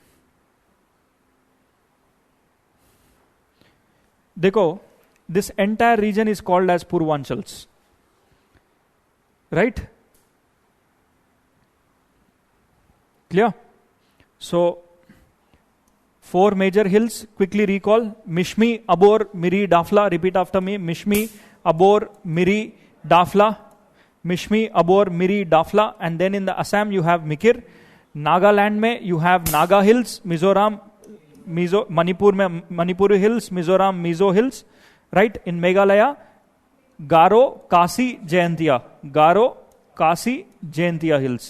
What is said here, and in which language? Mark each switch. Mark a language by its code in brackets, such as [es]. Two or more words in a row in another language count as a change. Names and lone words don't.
[en] Dekho, this entire region is called as Purvanchals. Right? Clear? So, 4 major hills, quickly recall. Mishmi, Abor, Miri, Dafla. Repeat after me. Mishmi, Abor, Miri, Dafla. Mishmi, Abor, Miri, Dafla. And then in the Assam you have Mikir. Nagaland mein you have Naga Hills, Mizoram, Manipuri Hills, Mizoram, Mizo Hills. Right? In Meghalaya, Garo, Kasi, Jaintia. Garo, Kasi, Jaintia Hills.